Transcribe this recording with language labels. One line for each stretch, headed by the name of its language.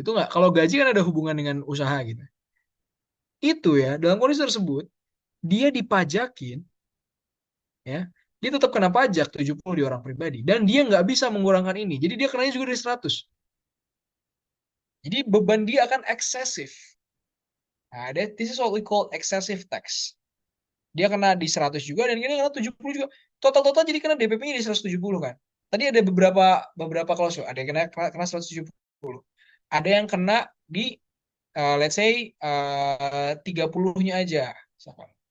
Indonesian: Itu nggak, kalau gaji kan ada hubungan dengan usaha gitu. Itu ya, dalam kondisi tersebut, dia dipajakin, ya, dia tetap kena pajak 70 di orang pribadi. Dan dia nggak bisa mengurangkan ini. Jadi dia kenanya juga dari 100. Jadi beban dia akan eksesif.
English: Nah, this is what we call excessive tax.
Indonesian: Dia kena di 100 juga dan ini kena 70 juga. Total-total jadi kena DPP-nya di 170 kan. Tadi ada beberapa beberapa klausul. Ada yang kena 170. Ada yang kena di
English: let's say
Indonesian: 30-nya aja. Misalkan.